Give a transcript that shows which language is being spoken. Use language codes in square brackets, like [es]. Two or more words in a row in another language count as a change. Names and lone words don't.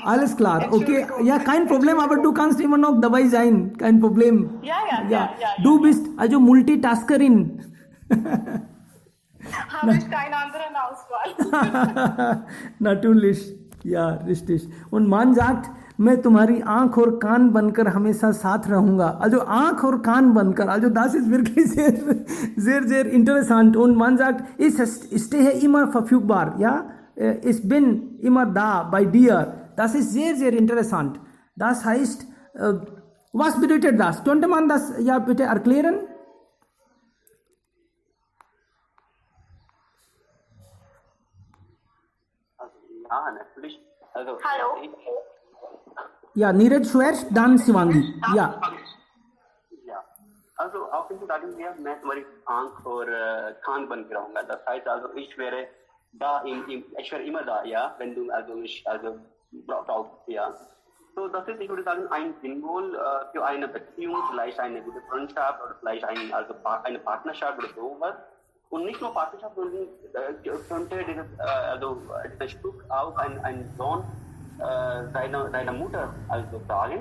[de] Alles klar, okay. Entschuldigung. Ja, kein Problem, aber du kannst immer noch dabei sein. Kein Problem. Ja. Du bist also Multitaskerin. Habe ich keine anderen Auswahl. Natürlich, ja, richtig. Und man sagt, [hi] मैं तुम्हारी आंख और कान बनकर हमेशा साथ रहूंगा. [de] Also [hi] आंख और कान बनकर. [de] Also das ist wirklich sehr interessant. Und man sagt, ich stehe immer verfügbar. Ja, ich bin immer da bei dir. Das ist sehr interessant. Das heißt, was bedeutet das? Könnte man das ja bitte erklären? Ja, natürlich. Also, Hallo. Ja, Neeraj zuerst, dann Shivangi. Ja. Ja, also auf jeden Fall sagen wir, [hi] मैं तुम्हारी आंख और कान बन के रहूंगा. [de] Das heißt also, ich wäre immer da, ja, wenn du mich brauchst, ja. So, das ist, ich würde sagen, ein Symbol für eine Beziehung, vielleicht eine gute Freundschaft oder vielleicht eine Partnerschaft oder sowas. Und nicht nur Partnerschaft, sondern könnte dieses Stück auch ein Sohn seiner Mutter also fragen.